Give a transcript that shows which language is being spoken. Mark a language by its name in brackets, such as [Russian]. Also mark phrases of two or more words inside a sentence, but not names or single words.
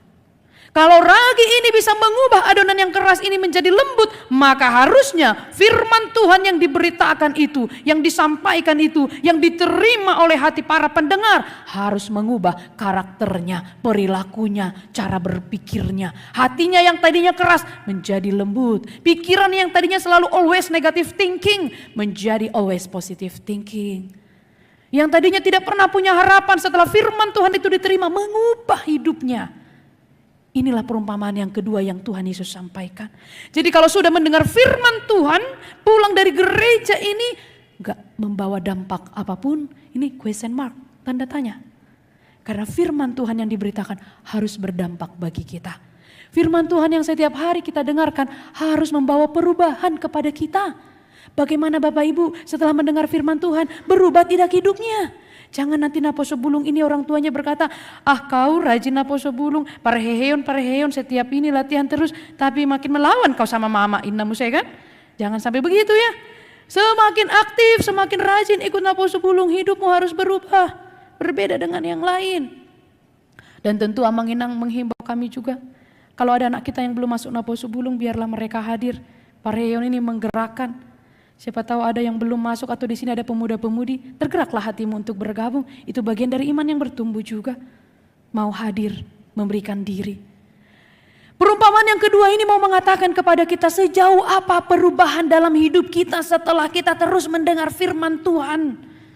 [Indonesian] Kalau ragi ini bisa mengubah adonan yang keras ini menjadi lembut, maka harusnya firman Tuhan yang diberitakan itu, yang disampaikan itu, yang diterima oleh hati para pendengar harus mengubah karakternya, perilakunya, cara berpikirnya. Hatinya yang tadinya keras menjadi lembut. Pikiran yang tadinya selalu [English] always negative thinking [Indonesian] menjadi [English] always positive thinking. [Indonesian] Yang tadinya tidak pernah punya harapan setelah firman Tuhan itu diterima, mengubah hidupnya. Inilah perumpamaan yang kedua yang Tuhan Yesus sampaikan. Jadi kalau sudah mendengar firman Tuhan, pulang dari gereja ini gak membawa dampak apapun, ini [English] question mark, [Indonesian] tanda tanya. Karena firman Tuhan yang diberitakan harus berdampak bagi kita. Firman Tuhan yang setiap hari kita dengarkan harus membawa perubahan kepada kita. Bagaimana Bapak Ibu setelah mendengar firman Tuhan berubah tidak hidupnya? Jangan nanti naposo bulung ini orang tuanya berkata, ah kau rajin naposo bulung, pareheon setiap ini latihan terus, tapi makin melawan kau sama mama innamu saya kan? Jangan sampai begitu ya. Semakin aktif, semakin rajin ikut naposo bulung, hidupmu harus berubah, berbeda dengan yang lain. Dan tentu Amang Inang menghimbau kami juga, kalau ada anak kita yang belum masuk naposo bulung, biarlah mereka hadir. Pareheon ini menggerakkan. Siapa tahu ada yang belum masuk atau di sini ada pemuda-pemudi, tergeraklah hatimu untuk bergabung. Itu bagian dari iman yang bertumbuh juga. Mau hadir, memberikan diri. Perumpamaan yang kedua ini mau mengatakan kepada kita sejauh apa perubahan dalam hidup kita setelah kita terus mendengar firman Tuhan.